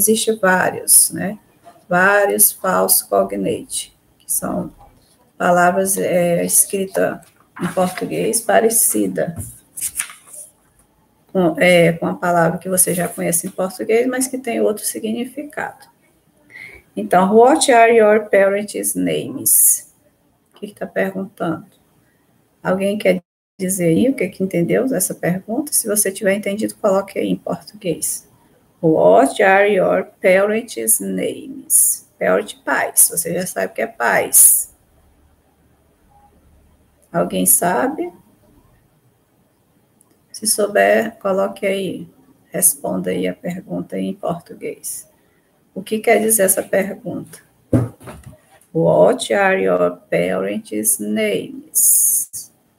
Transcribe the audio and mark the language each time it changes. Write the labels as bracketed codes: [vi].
[pt] Existe vários, né? Vários false cognate, que são palavras escritas em português parecida com a palavra que você já conhece em português, mas que tem outro significado. Então, [en] what are your parents' names? [pt] O que está perguntando? Alguém quer dizer aí o que entendeu dessa pergunta? Se você tiver entendido, coloque aí em português. [en] What are your parents' names? [pt] Parent, pais. Você já sabe o que é pais. Alguém sabe? Se souber, coloque aí. Responda aí a pergunta em português. O que quer dizer essa pergunta? [en] What are your parents' names?